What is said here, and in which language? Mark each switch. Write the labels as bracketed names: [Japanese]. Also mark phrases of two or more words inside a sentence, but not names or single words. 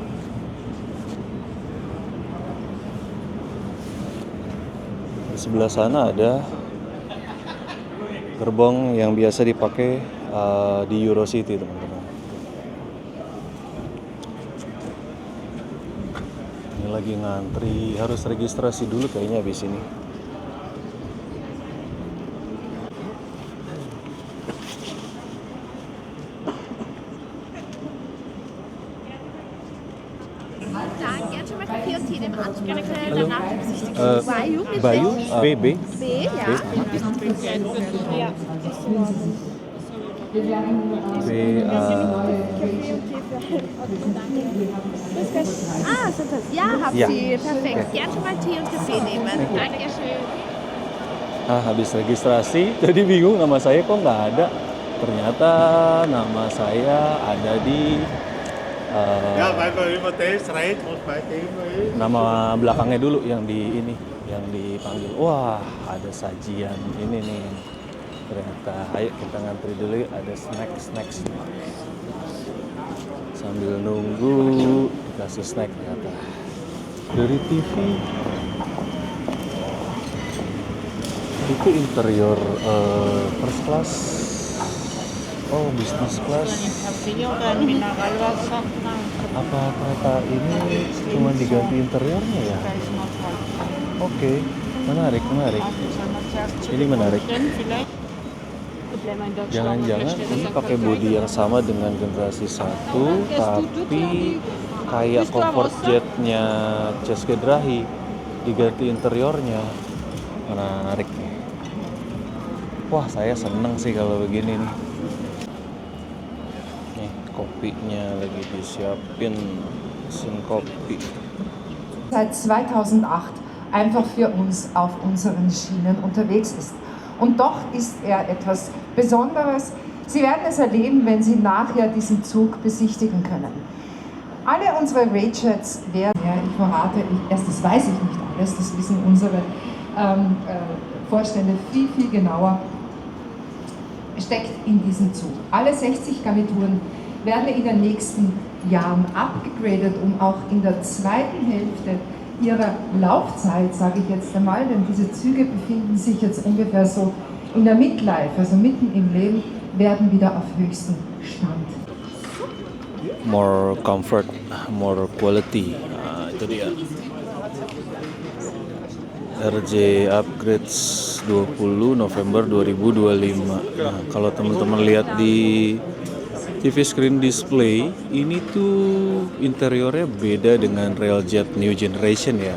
[Indonesian] Di sebelah sana ada gerbong yang biasa dipakai di Eurocity teman-teman. Ini lagi ngantri, harus registrasi dulu kayaknya habis ini. [German] Gern schon mal Kaffee und Tee nehmen, Anzug gerne Knödel, Halo. danach die Besichtigung. Bayu mit Bayu, Milch. B. B, ja. Ja. Ah, sind das? Ja, habt Ja. ihr. Perfekt. Gern schon mal Tee und Kaffee nehmen. Dankeschön. [Indonesian] Habis registrasi, tadi bingung nama saya kok nggak ada. Ternyata nama saya ada di [German] Ja, weil wir über das reden und bei dem [Indonesian] nama belakangnya dulu yang dipanggil. Wah, ada sajian ini nih. Ternyata, ayo kita ngantri dulu yuk, ada snack. Sambil nunggu dikasih snack ternyata. Dari TV itu interior [English] first class. Oh, business class. [Indonesian] Apa kereta ini cuma diganti interiornya ya? Oke, menarik. Ini menarik. Jangan-jangan ini pakai bodi yang sama dengan generasi 1, tapi kayak comfort jetnya Ceske Drahi diganti interiornya. Menarik nih. Wah, saya seneng sih kalau begini nih. Nih, kopinya lagi disiapin, mesin kopi. [German] Seit 2008 einfach für uns auf unseren Schienen unterwegs ist. Und doch ist er etwas Besonderes. Sie werden es erleben, wenn Sie nachher diesen Zug besichtigen können. Alle unsere Rayjets werden, ja, ich verrate, erstens weiß ich nicht alles, das wissen unsere Vorstände viel genauer, steckt in diesem Zug. Alle 60 Garnituren werden in den nächsten Jahren abgegradet, um auch in der zweiten Hälfte ihrer Laufzeit, sage ich jetzt einmal, denn diese Züge befinden sich jetzt ungefähr so in der Midlife, also mitten im Leben, werden wieder auf höchstem Stand. [English] More comfort, more quality. [Indonesian] Nah, itu dia. RJ Upgrades 20 November 2025. Nah, kalau teman-teman lihat di [English] TV screen display, [Indonesian] ini tuh interiornya beda dengan Railjet New Generation ya.